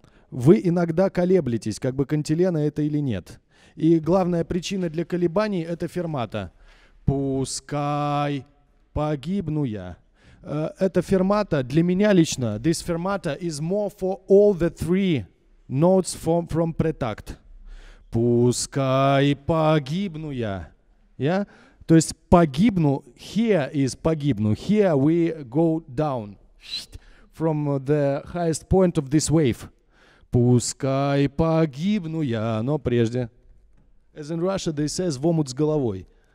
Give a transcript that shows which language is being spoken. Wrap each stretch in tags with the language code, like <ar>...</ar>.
<ru>Вы иногда колеблетесь, как бы кантилена это или нет. И главная причина для колебаний — это фермата. Пускай погибну я. Это фермата для меня лично.</ru> <en>This fermata is more for all the three notes from pretact.</en> <ru>Пускай погибну я. Yeah? То есть погибну,</ru> <en>here is</en> <ru>погибну.</ru> <en>Here we go down from the highest point of this wave.</en> <ru>Пускай погибну я, но прежде.</ru> <en>As in Russia, they says</en> <ru>в омут с головой.</ru>